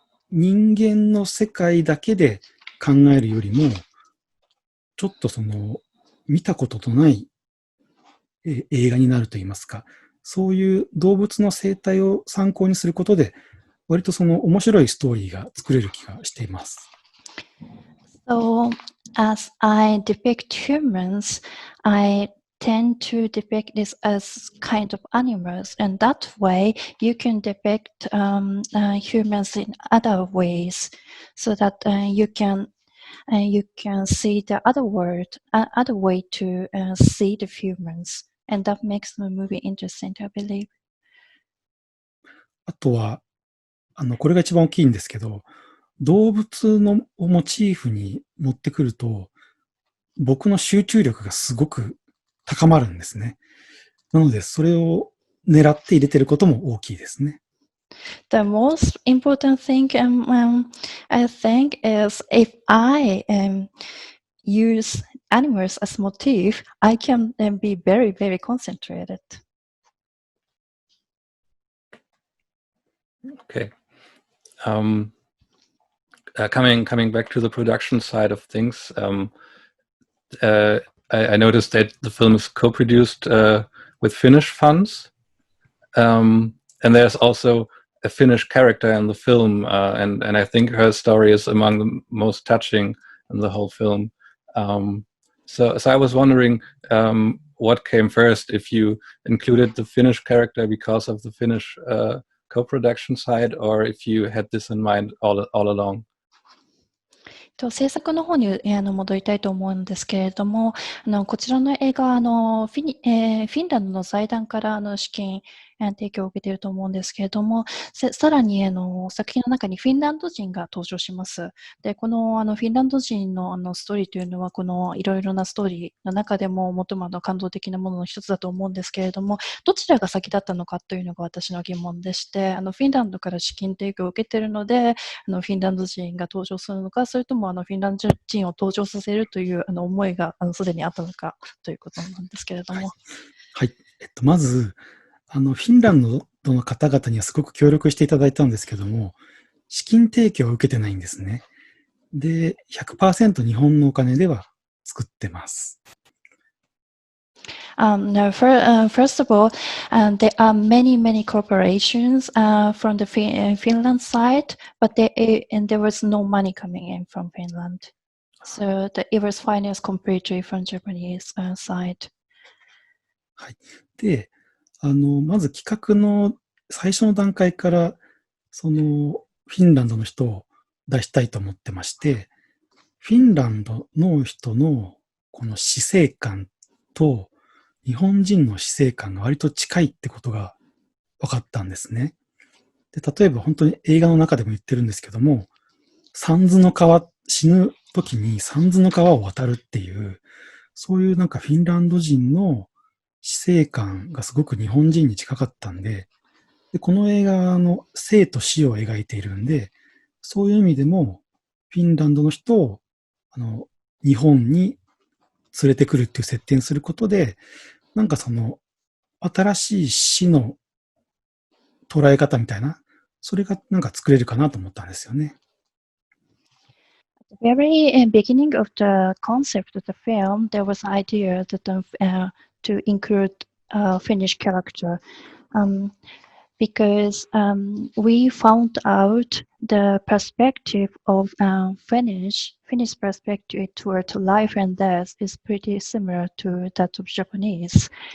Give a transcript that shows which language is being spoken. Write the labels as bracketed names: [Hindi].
[Japanese] 人間の世界だけで考えるよりも、ちょっと見たことのない映画になると言いますか、そういう動物の生態を参考にすることで、割と面白いストーリーが作れる気がしています。 [English] So, as I depict humans, I tend to depict this as kind of animals, and that way you can depict humans in other ways, so that you can see the other world, other way to see the humans, and that makes the movie interesting, I believe. [Japanese] あとは、これが一番大きいんですけど、動物のをモチーフに持ってくると、僕の集中力がすごく高まるんですね。なので、それを狙って入れてることも大きいですね。 [English] The most important thing I think is if I use animals as motif, I can be very, very concentrated. Okay. Coming back to the production side of things, I noticed that the film is co-produced with Finnish funds, and there's also a Finnish character in the film, and I think her story is among the most touching in the whole film. So I was wondering what came first, if you included the Finnish character because of the Finnish co-production side, or if you had this in mind all along. [Japanese] 制作の方に戻りたいと思うんですけれども、こちらの映画はフィンランドの財団から資金提供を受けていると思うんですけれども、さらに作品の中にフィンランド人が登場します。で、このフィンランド人のストーリーというのは、このいろいろなストーリーの中でも最も感動的なものの一つだと思うんですけれども、どちらが先だったのかというのが私の疑問でして、フィンランドから資金提供を受けているので、フィンランド人が登場するのか、それともフィンランド人を登場させるという思いがすでにあったのかということなんですけれども。はい。まず、フィンランドの方々にはすごく協力していただいたんですけども、資金提供を受けてないんですね。で、100% 日本のお金では作ってます。 [English] No, first of all, there are many corporations from the Finland side, but there was no money coming in from Finland. So it was financed completely from Japanese side. [Japanese] はい。で、まず企画の最初の段階から、フィンランドの人を出したいと思ってまして、フィンランドの人のこの死生観と日本人の死生観が割と近いってことが分かったんですね。で、例えば本当に映画の中でも言ってるんですけども、死ぬ時に三途の川を渡るっていう、そういうなんかフィンランド人の死生観がすごく日本人に近かったんで、この映画の生と死を描いているんで、そういう意味でもフィンランドの人を日本に連れてくるっていう設定にすることで、なんか新しい死の捉え方みたいな、それがなんか作れるかなと思ったんですよね。 [English] At the very beginning of the concept of the film, there was an idea that to include a Finnish character. Because we found out the perspective of Finnish perspective toward life and death is pretty similar to that of Japanese.